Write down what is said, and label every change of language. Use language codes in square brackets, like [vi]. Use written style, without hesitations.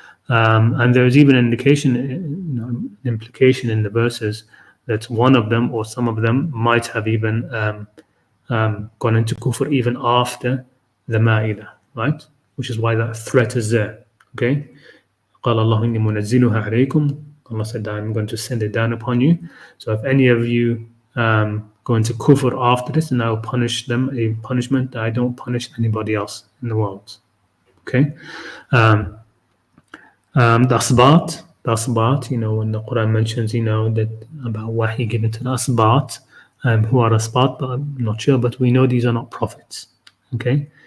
[en] And there's even an indication, implication in the verses that one of them or some of them might have even gone into kufr even after the Ma'idah, right? Which is why that threat is there, okay? [ar] قال الله إني منزلها عليكم. [en] Allah said that I'm going to send it down upon you. So if any of you go into kufr after this, and I will punish them a punishment that I don't punish anybody else in the world, okay? The asbat, when the Quran mentions, that about wahi given to the asbat, who are asbat, but I'm not sure, but we know these are not prophets, okay?